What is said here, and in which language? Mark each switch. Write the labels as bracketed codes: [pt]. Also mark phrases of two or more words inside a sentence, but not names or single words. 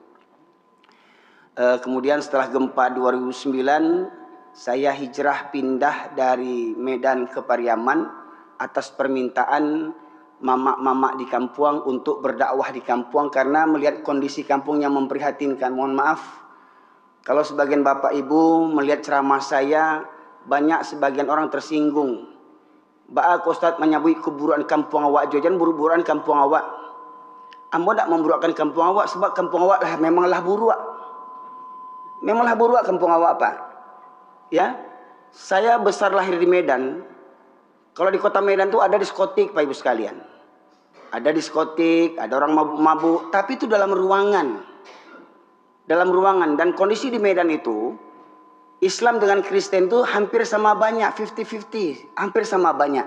[id] Kemudian setelah gempa 2009, saya hijrah pindah dari Medan ke Pariaman atas permintaan mamak-mamak di kampung untuk berdakwah di kampung karena melihat kondisi kampung yang memprihatinkan. Mohon maaf kalau sebagian bapak ibu melihat ceramah saya, banyak sebagian orang tersinggung. [min] Baak Ustaz menyebut keburukan kampung awak, jangan buru-buruan kampung awak. Ambo tak memburukkan kampung awak sebab kampung awak lah memanglah buruk. Memanglah buruk kampung awak Pak. [id] Ya. Saya besar lahir di Medan. Kalau di Kota Medan itu ada diskotik Pak Ibu sekalian. ada diskotik, ada orang mabuk-mabuk, tapi itu dalam ruangan. Dalam ruangan. Dan kondisi di Medan itu, Islam dengan Kristen itu hampir sama banyak, 50-50, hampir sama banyak.